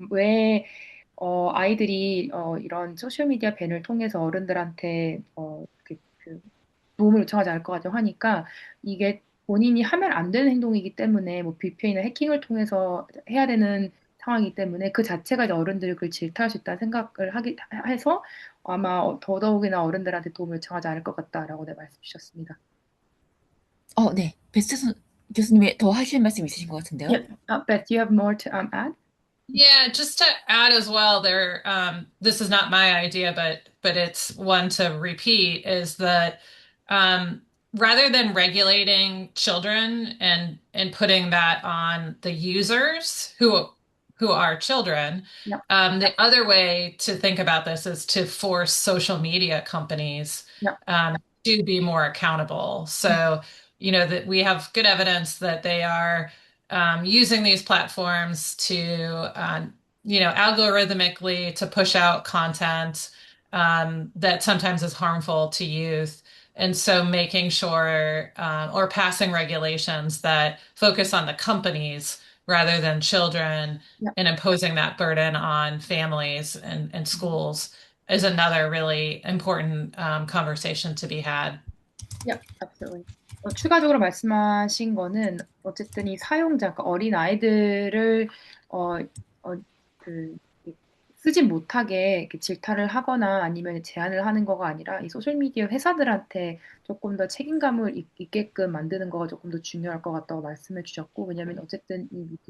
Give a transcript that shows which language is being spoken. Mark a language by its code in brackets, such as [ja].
[ko] 왜, 아이들이, 이런 소셜미디어 밴을 통해서 어른들한테, 도움을 요청하지 않을 것 같다고 하니까, 이게 본인이 하면 안 되는 행동이기 때문에, 뭐, VPN이나 해킹을 통해서 해야 되는 상황이기 때문에, 그 자체가 이제 어른들을 그걸 질타할 수 있다는 생각을 해서, 아마 더더욱이나 어른들한테 도움을 요청하지 않을 것 같다라고 말씀 주셨습니다. 네. 베스트 교수님이 더 하실 말씀 있으신 것 같은데요? [en] Yeah. Beth, do you have more to add? Yeah, just to add as well, this is not my idea, but it's one to repeat, is that rather than regulating children and putting that on the users who are children, the other way to think about this is to force social media companies to be more accountable. So, that we have good evidence that they are using these platforms to, algorithmically to push out content that sometimes is harmful to youth. And so making sure or passing regulations that focus on the companies rather than children and imposing that burden on families and schools is another really important conversation to be had. Yeah, absolutely. [ko] 추가적으로 말씀하신 거는 어쨌든 이 사용자, 그러니까 어린 아이들을 쓰지 못하게 이렇게 질타를 하거나 아니면 제한을 하는 거가 아니라 이 소셜미디어 회사들한테 조금 더 책임감을 있게끔 만드는 거가 조금 더 중요할 것 같다고 말씀해 주셨고, 왜냐하면 어쨌든 이